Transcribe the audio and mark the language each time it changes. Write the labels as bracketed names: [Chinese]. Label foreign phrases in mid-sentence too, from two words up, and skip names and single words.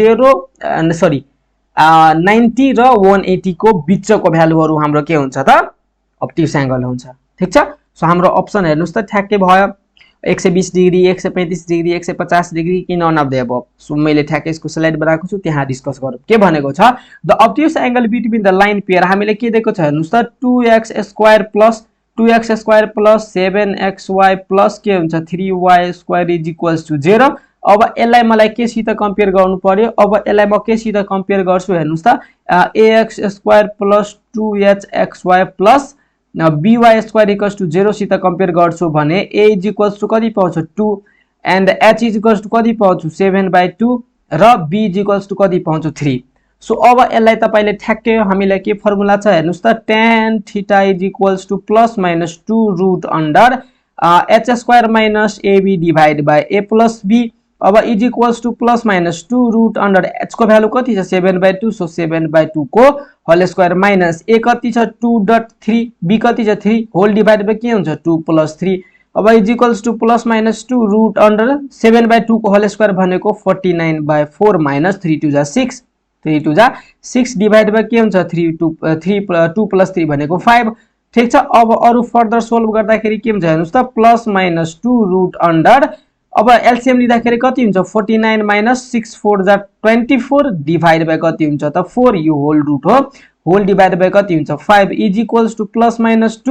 [Nepali] 90 र 180 को बीचको भ्यालुहरु हाम्रो के हुन्छ त [English] obtuse angle [Nepali] हुन्छ ठीक छ सो हाम्रो अप्सन हेर्नुस् त ठ्याक्कै भयो 120 डिग्री 135 डिग्री 150 डिग्री कि [English] none of the above [Nepali] सो मैले ठ्याक्कै यसको स्लाइड बनाएको छु त्यहाँ डिस्कस गरौँ के भनेको छ [English] the obtuse angle between the line pair [Nepali] हामीले के दिएको छ हेर्नुस् त [English] 2x² + 2x square plus 7xy plus [Nepali] के हुन्छ [English] 3y square is equals to 0. [Nepali] अब यसलाई मलाई केसित कम्पेयर गर्नु पर्यो। अब यसलाई म केसित कम्पेयर गर्छु हेर्नुस् त [English] ax square plus 2hxy plus by square equals to 0 [Nepali] सित कम्पेयर गर्छु भने [English] a is equals to [Nepali] कति पाउँछु 2 [English] and h is equals to [Nepali] कति पाउँछु 7/2 र [English] b is equals to [Nepali] कति पाउँछु 3। सो अब यसलाई तपाईले ठ्याक्कै हामीलाई के फर्मुला छ हेर्नुस् त [English] tan theta is equals to plus minus 2 root under h square minus ab divide by a plus b. अब is equals to plus minus 2 root under h [Nepali] को भ्यालु कति छ [English] 7/2 सो 7/2 को whole square minus a कति छ 2.3 b कति छ 3 whole divide by [Nepali] के हुन्छ [English] 2 + 3। अब is equals to plus minus 2 root under 7/2 को whole square भनेको 49/4 माइनस 3 2 जा 6 3 2 जा 6 divide by [Nepali] के हुन्छ [English] 2 + 3 भनेको 5। [Nepali] ठीक छ। अब अरु फर्दर सोल्भ गर्दाखेरि के हुन्छ हेर्नुस् त [English] plus minus 2 root under [Nepali] अब एलसीएम लिँदाखेरि कति हुन्छ 49 माइनस 6 4 जा 24 [English] divide by [Nepali] कति हुन्छ त 4 यो होल रुट हो [English] whole divide by [Nepali] कति हुन्छ 5 [English] is equals to plus minus 2.